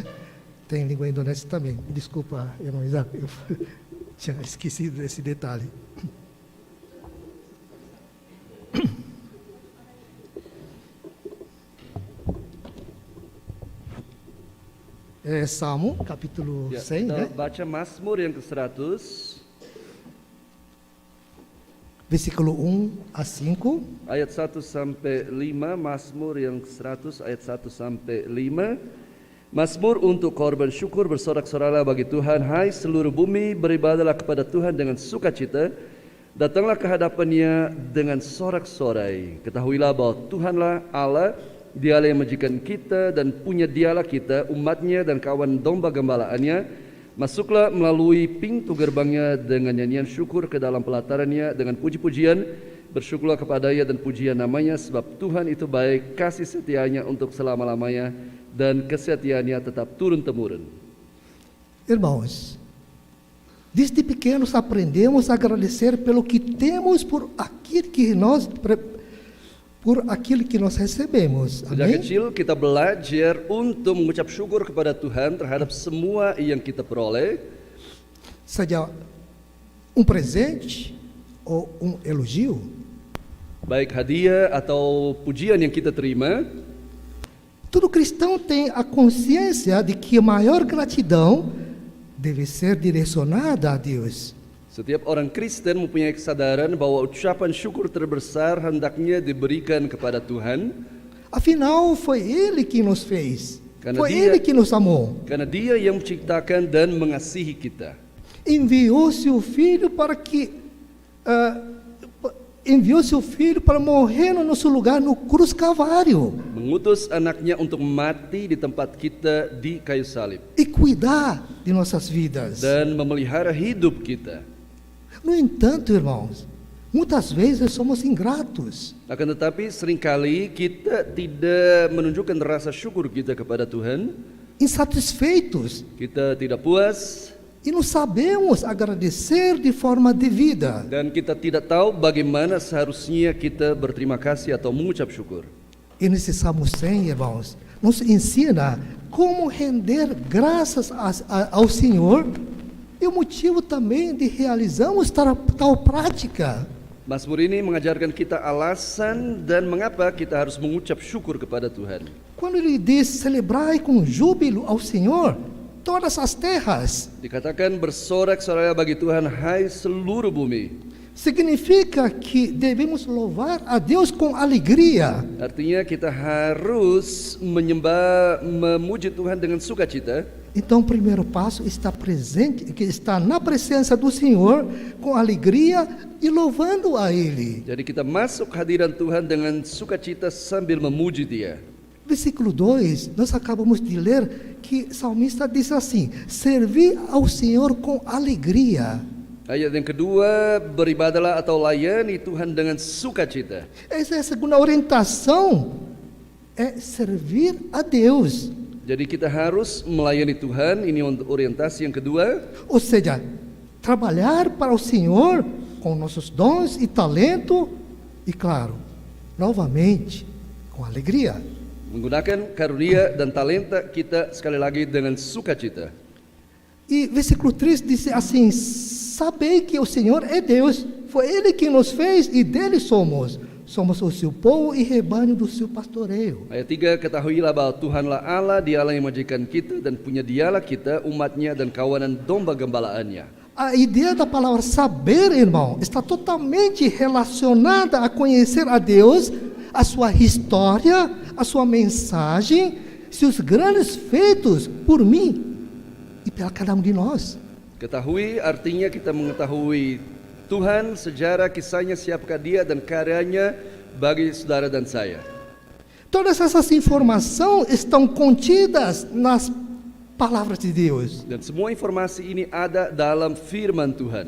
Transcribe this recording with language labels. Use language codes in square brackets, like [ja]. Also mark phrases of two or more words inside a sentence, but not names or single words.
[pt] Tem língua indonésia também. Desculpa, irmão Isaac, eu tinha esquecido desse detalhe. Salmo, capítulo 100, né? [id] Baca Mazmur yang ke-100. [pt] Versículo 1 a 5. [id] Ayat 1 sampai 5, Mazmur yang ke-100 ayat 1 sampai 5. Mazmur untuk korban syukur, bersorak-soraklah bagi Tuhan, hai seluruh bumi, beribadahlah kepada Tuhan dengan sukacita. Datanglah ke hadapannya dengan sorak-sorai. Ketahuilah bahwa Tuhanlah Allah, Dialah yang menjadikan kita dan punya Dialah kita, umatnya dan kawan domba gembalaannya. Masuklah melalui pintu gerbangnya dengan nyanyian syukur, ke dalam pelatarannya dengan puji-pujian. Bersyukurlah kepadanya dan pujian namanya, sebab Tuhan itu baik, kasih setianya untuk selama-lamanya, dan kesetiaannya tetap turun-temurun. [pt] Irmãos, desde pequenos aprendemos a agradecer pelo que temos, por aquilo que nós recebemos. [id] Sejak [pt] Amém? [id] kecil kita belajar untuk mengucap syukur kepada Tuhan terhadap semua yang kita peroleh, [pt] Seja presente ou elogio. [id] baik hadiah atau pujian yang kita terima. [pt] Todo cristão tem a consciência de que a maior gratidão deve ser direcionada a Deus. [id] Setiap orang Kristen mempunyai kesadaran bahwa ucapan syukur terbesar hendaknya diberikan kepada Tuhan. [pt] Afinal, foi Ele que nos fez. [id] Karena [pt] Foi [id] Dia- [pt] Ele que nos amou. [id] Karena Dia yang menciptakan dan mengasihi kita. [pt] Enviou seu filho para morrer no nosso lugar no cruz Calvário [id] Mengutus anaknya untuk mati di tempat kita di kayu salib [pt] e cuidar de nossas vidas. [id] dan memelihara hidup kita. [pt] No entanto, irmãos, Muitas vezes somos ingratos. [id] Akan tetapi seringkali kita tidak menunjukkan rasa syukur kita kepada Tuhan. [pt] Insatisfeitos [id] Kita tidak puas [pt] e não sabemos agradecer de forma devida. [id] dan kita tidak tahu bagaimana seharusnya kita berterima kasih atau mengucap syukur. [pt] E nesse Salmo 100, irmãos, nos ensina como render graças ao Senhor e o motivo também de realizarmos tal prática. [id] Mazmur ini mengajarkan kita alasan dan mengapa kita harus mengucap syukur kepada Tuhan. [pt] Quando ele diz celebrai com júbilo ao Senhor todas as terras, [id] Dikatakan bersorak-sorai bagi Tuhan hai seluruh bumi. [pt] significa que devemos louvar a Deus com alegria. [id] Artinya kita harus menyembah, memuji Tuhan dengan sukacita. [pt] Então, o primeiro passo está presente, que está na presença do Senhor com alegria e louvando a Ele. [id] Jadi kita masuk hadiran Tuhan dengan sukacita sambil memuji Dia. [pt] Versículo 2, nós acabamos de ler que o salmista diz assim: servir ao Senhor com alegria. [id] Ayat yang kedua, beribadalah atau layani Tuhan dengan sukacita. [pt] Essa é a segunda orientação, é servir a Deus. [id] Jadi kita harus melayani Tuhan, ini orientasi yang kedua. [pt] Ou seja, trabalhar para o Senhor com nossos dons e talento e, claro, novamente, com alegria. [id] Menggunakan karunia dan talenta kita sekali lagi dengan sukacita. [pt] E versículo 3 diz assim: sabei que o Senhor é Deus, foi Ele quem nos fez e dele somos. Somos o seu povo e rebanho do seu pastoreio. [id] Ayat 3, ketahuilah bahwa Tuhanlah Allah, Dialah yang majikan kita dan punya Dialah kita, umatnya dan kawanan domba gembalaannya. [pt] A ideia da palavra saber, irmão, está totalmente relacionada a conhecer a Deus, a sua história, a sua mensagem, seus grandes feitos por mim e pela cada um de nós. [id] Ketahui artinya kita mengetahui Tuhan, sejarah, kisahnya, siapakah Dia dan karyanya bagi saudara dan saya. [pt] Todas essas informações estão contidas nas palavras de Deus. [id] Dan semua informasi ini ada dalam firman Tuhan.